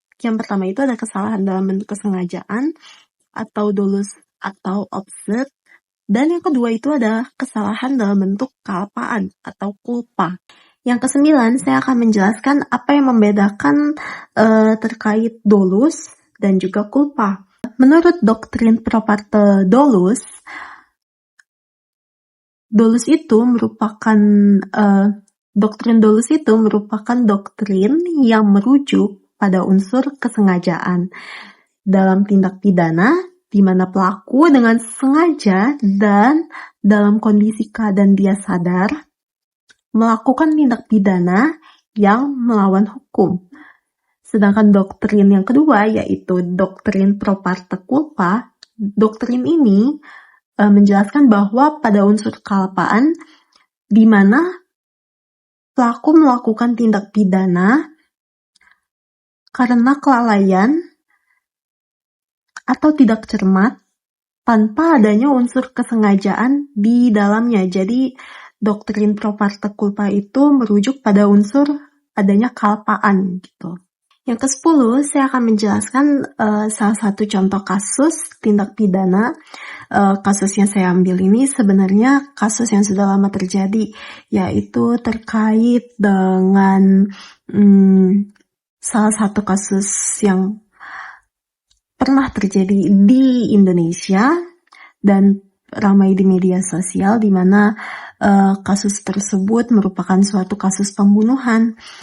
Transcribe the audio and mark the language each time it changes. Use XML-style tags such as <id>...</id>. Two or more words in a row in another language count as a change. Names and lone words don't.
<id>Yang pertama itu ada kesalahan dalam bentuk kesengajaan atau dolus atau opzet, dan yang kedua itu ada kesalahan dalam bentuk kealpaan atau culpa. Yang ke-9, saya akan menjelaskan apa yang membedakan terkait dolus dan juga culpa. Menurut doktrin</id> <la>pro parte dolus</la> <id>itu merupakan doktrin dolus itu merupakan doktrin yang merujuk pada unsur kesengajaan dalam tindak pidana, di mana pelaku dengan sengaja dan dalam kondisi keadaan dia sadar melakukan tindak pidana yang melawan hukum. Sedangkan doktrin yang kedua, yaitu doktrin</id> <la>pro parte culpa,</la> <id>doktrin ini menjelaskan bahwa pada unsur kealpaan, di mana pelaku melakukan tindak pidana karena kelalaian atau tidak cermat tanpa adanya unsur kesengajaan di dalamnya. Jadi, doktrin</id> <la>pro parte culpa</la> <id>itu merujuk pada unsur adanya kealpaan gitu. Yang ke-10, saya akan menjelaskan salah satu contoh kasus tindak pidana. Kasus yang saya ambil ini sebenarnya kasus yang sudah lama terjadi, yaitu terkait dengan salah satu kasus yang pernah terjadi di Indonesia dan ramai di media sosial, di mana kasus tersebut merupakan suatu kasus pembunuhan</id>